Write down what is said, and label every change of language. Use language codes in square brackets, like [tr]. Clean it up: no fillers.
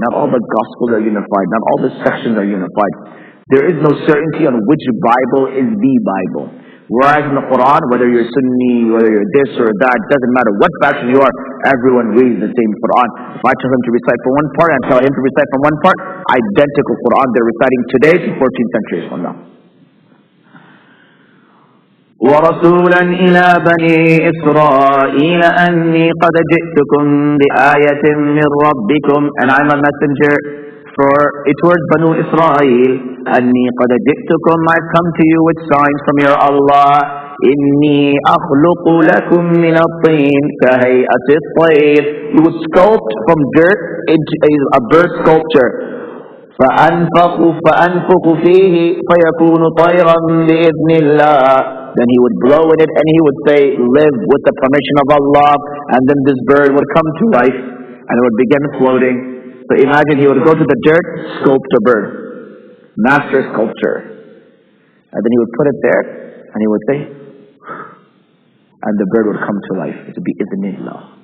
[en] Not all the Gospels are unified. Not all the sections are unified. There is no certainty on which Bible is the Bible. Whereas in the Quran, whether you're Sunni, whether you're this or that, doesn't matter what faction you are, everyone reads the same Quran. If I tell him to recite from one part and tell him to recite from one part, identical Quran they're reciting today to 14 centuries from now. [ar] ورسولا إلى بني إسرائيل أني قد جئتكم بآية من ربكم, [en] and I'm a messenger towards Banu Israel. [ar] أني قد جئتكم, [en] I've come to you with signs from your Allah. [ar] إني أخلق لكم من الطين كهيئة الطير. [en] He would sculpt from dirt into a bird sculpture. [ar] فأنفخ فيه فيكون طيرا بإذن الله. [en] Then he would blow in it and he would say, live with the permission of Allah. And then this bird would come to life and it would begin floating. So imagine he would go to the dirt, sculpt a bird. Master sculpture. And then he would put it there and he would say, and the bird would come to life. It would be idhnillah.